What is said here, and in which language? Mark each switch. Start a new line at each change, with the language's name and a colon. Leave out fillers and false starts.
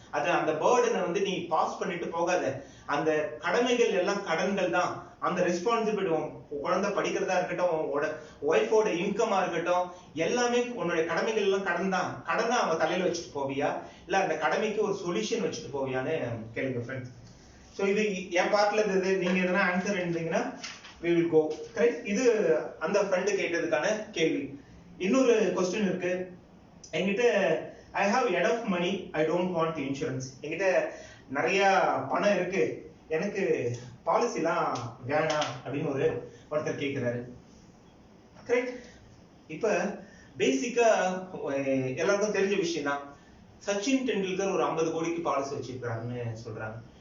Tamil: அது அந்த பேர்டனை நீ பாஸ் பண்ணிட்டு போகாத. அந்த கடமைகள் எல்லாம் கடன்கள் தான், அந்த ரெஸ்பான்சிபிலிட்டி, குழந்தை படிக்கிறதா இருக்கட்டும், ஒய்ஃபோட இன்கமா இருக்கட்டும், எல்லாமே உன்னுடைய கடமைகள் எல்லாம் கடன் தான். கடனை அவன் தலையில வச்சுட்டு போவியா, இல்ல அந்த கடமைக்கு ஒரு சொல்யூஷன் வச்சுட்டு போவியான்னு கேளுங்க ஃப்ரெண்ட்ஸ். சோ இது என் பார்ட்ல இருந்தது, நீங்க எதனா ஆன்சர் இருந்தீங்கன்னா
English: we will go.
Tamil: கரெக்ட், இது அந்த ஃப்ரெண்டு கேட்டதுக்கான கேள்வி. இன்னொரு क्वेश्चन இருக்கு என்கிட்ட,
English: I have enough money, I don't want insurance.
Tamil: என்கிட்ட நிறைய பணம் இருக்கு, எனக்கு பாலிசிலாம் வேணாம் அப்படின்னு ஒருத்தர் கேட்கிறாரு. கரெக்ட். இப்ப பேசிக்கா எல்லாருக்கும் தெரிஞ்ச விஷயம் தான், சச்சின் டெண்டுல்கர் ஒரு 50 கோடிக்கு பாலிசி வச்சிருக்காருன்னு சொல்றாங்க.